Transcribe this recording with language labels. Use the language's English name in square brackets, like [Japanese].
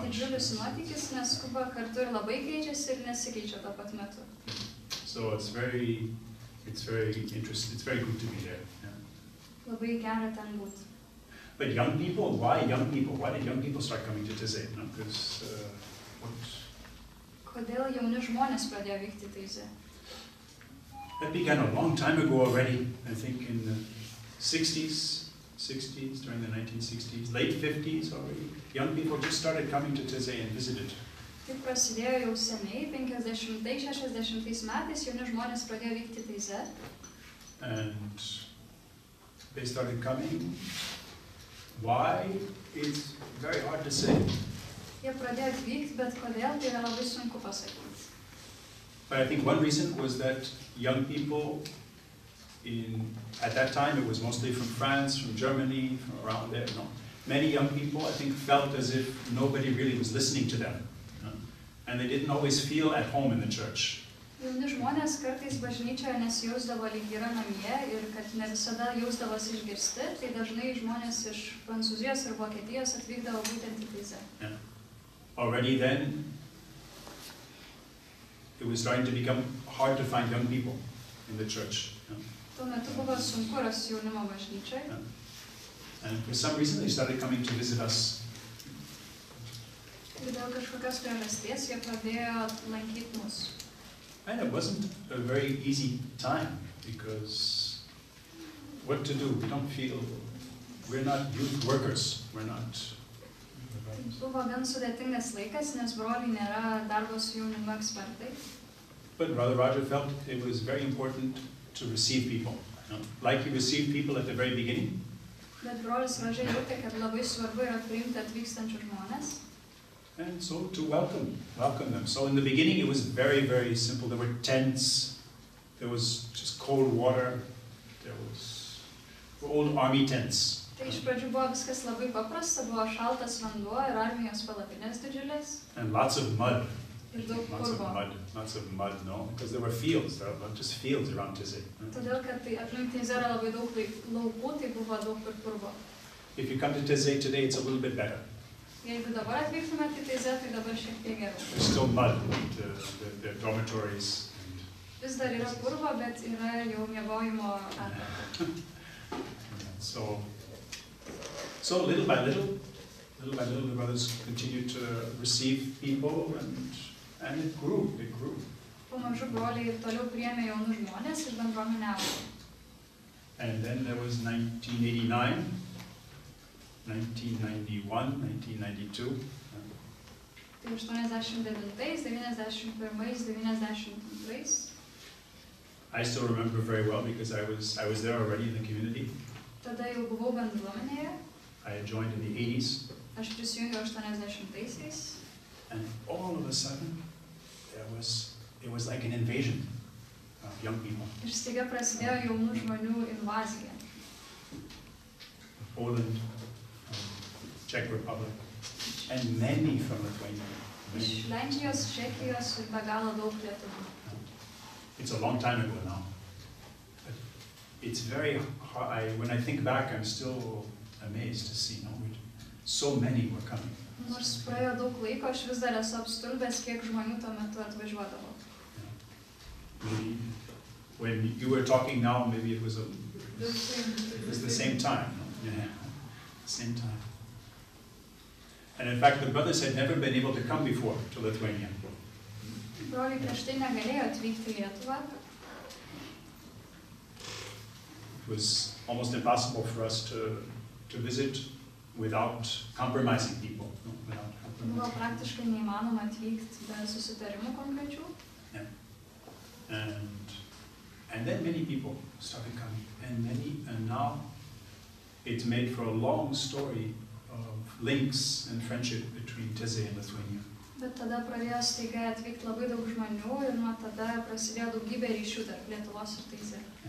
[Lithuanian] Tai didžiulis nuotykis, nes Kuba kartu ir labai keičiasi ir nesikeičia tuo pat metu. [English] So it's very interesting. It's very good to be there. [Lithuanian] Labai gera ten būti. [English] But young people, why young people? Why did young people start coming to Taize? No? Because [Lithuanian] Kodėl jauni žmonės pradėjo vykti Taize? [English] That began a long time ago already. I think in the 60s, during the 1960s, late 50s already. Young people just started coming to Taize and visited. [Lithuanian] Tai prasidėjo jau seniai, 50-60 metais jauni žmonės pradėjo vykti Taize. [English] And they started coming, Why? It's very hard to say. [Lithuanian] Jie pradėjo atvykti, bet kodėl, tai yra labai sunku pasakyti. [English] But I think one reason was that young people at that time, it was mostly from France, from Germany, from around there, many young people, I think, felt as if nobody really was listening to them. And they didn't always feel at home in the church. [Lithuanian] Jauni žmonės kartais bažnyčioje nesijausdavo lyg yra namie ir kad ne visada jausdavosi išgirsti, tai dažnai žmonės iš Prancūzijos ir Vokietijos atvykdavo būtent į Taize. [English] Already then, it was starting to become hard to find young people in the church. [Lithuanian] Tuo metu buvo sunku rasti jaunimo bažnyčioje. [English] And for some reason, they started coming to visit us. [Lithuanian] Ir dėl kažkokios priežasties jie pradėjo lankyti mus. [English] And it wasn't a very easy time, because what to do? We don't feel, we're not youth workers, we're not. [Lithuanian] Buvo gan sudėtingas laikas, nes broliai nėra darbo su jaunimu ekspertai. [English] But Brother Roger felt it was very important to receive people. Like he received people at the very beginning. [Lithuanian] Bet brolis Roger jautė, kad labai svarbu yra priimti atvykstančius žmonės. [English] And so to welcome them. So in the beginning it was very, very simple. There were tents, there was just cold water, there was old army tents. [Lithuanian] Tai iš pradžių buvo viskas labai paprasta, buvo šaltas vanduo ir armijos palapinės didžiulės. [English] And lots of mud. [Lithuanian] Ir daug purvo. [English] Lots of mud, no? Because there were fields, there were just fields around Taize. [Lithuanian] Todėl, kad tai aplink Taize yra labai daug laukų, tai buvo daug ir purvo. [English] If you come to Taize today, it's a little bit better. [Lithuanian] Jeigu dabar atvyktumėte į Taize, tai dabar šiek tiek geriau. [English] There's still mud, the dormitories. [Lithuanian] Vis dar yra purvo, bet yra jau miegojimo atkarpa. [English] So little by little, the brothers continued to receive people, and it grew. [Lithuanian] Pamažu broliai ir toliau priėmė jaunus žmonės ir bendruomenę augo. [English] And then there was 1989. 1991, 1992. [Lithuanian] Tai 89, 91, 92. [English] I still remember very well because I was there already in the community. [Lithuanian] Tada jau buvau bendruomenėje. [English] I had joined in the 80s. [Lithuanian] Aš prisijungiau 80-aisiais. [English] And all of a sudden, it was like an invasion of young people. [Lithuanian] Ir staiga prasidėjo jaunų žmonių invazija. [English] Poland, Czech Republic, and many from Lithuania. [Lithuanian] Iš Lenkijos, Čekijos ir be galo daug lietuvių. [English] It's a long time ago now. But it's very hard. When I think back, I'm still amazed to see so many were coming. [Lithuanian] Nors praėjo daug laiko, aš vis dar esu apstulbęs, kiek žmonių tuo metu atvažiuodavo. [English] Maybe when you were talking now, maybe it was the same time. Yeah, same time. And in fact, the brothers had never been able to come before to Lithuania. [Lithuanian] Broliai prieš tai negalėjo atvykti į Lietuvą. [English] It was almost impossible for us to visit without compromising people. [Lithuanian] Buvo praktiškai neįmanoma atvykti be susitarimų konkrečių. [English] And then many people started coming, and now it's made for a long story of links and friendship between Taize and Lithuania. [Lithuanian] Bet tada pradėjo staiga atvykti labai daug žmonių ir nuo tada prasidėjo daugybė ryšių tarp Lietuvos ir Taize.